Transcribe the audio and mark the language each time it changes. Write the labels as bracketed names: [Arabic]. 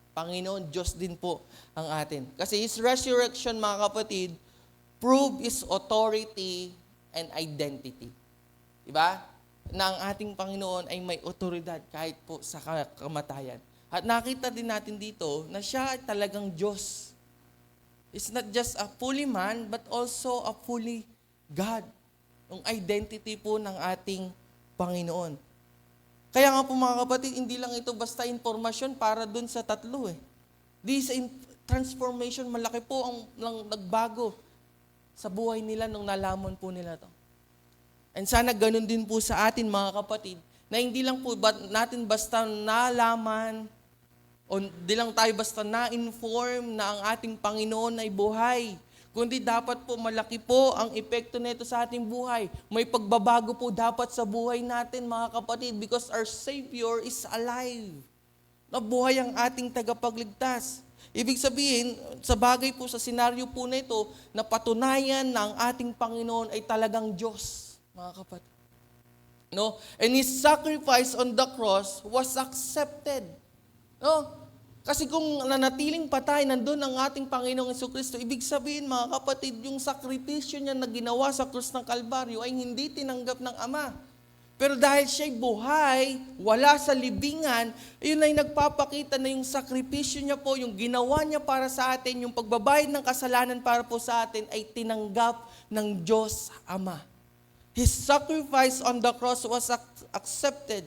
[Filipino] Panginoon, Diyos din po ang atin. Kasi [English] His resurrection, [Filipino] mga kapatid, [English] prove His authority and identity. [Filipino] Diba? Na ang ating Panginoon ay may otoridad kahit po sa kamatayan. At nakita din natin dito na siya ay talagang Diyos. [English] It's not just a fully man, but also a fully God. [Filipino] Yung identity po ng ating Panginoon. Kaya nga po mga kapatid, hindi lang ito basta informasyon para dun sa tatlo eh. [English] This transformation, [Filipino] malaki po ang nagbago sa buhay nila nung nalaman po nila to. And sana ganun din po sa atin mga kapatid, na hindi lang po natin basta nalaman o hindi lang tayo basta na-inform na ang ating Panginoon ay buhay. Kundi dapat po malaki po ang epekto nito sa ating buhay. May pagbabago po dapat sa buhay natin mga kapatid [English] because our Savior is alive. [Filipino] Nabuhay ang ating tagapagligtas. Ibig sabihin, sa bagay po sa senaryo po na ito, na patunayan na ang ating Panginoon ay talagang Diyos. Mga kapatid. No? [English] And His sacrifice on the cross was accepted. No? [Filipino] Kasi kung nanatiling patay, nandun ang ating Panginoong Jesucristo, ibig sabihin mga kapatid, yung sakripisyo niya na ginawa sa krus ng Kalbaryo ay hindi tinanggap ng Ama. Pero dahil siya'y buhay, wala sa libingan, yun ay nagpapakita na yung sakripisyo niya po, yung ginawa niya para sa atin, yung pagbabayad ng kasalanan para po sa atin, ay tinanggap ng Diyos Ama. [English] His sacrifice on the cross was accepted.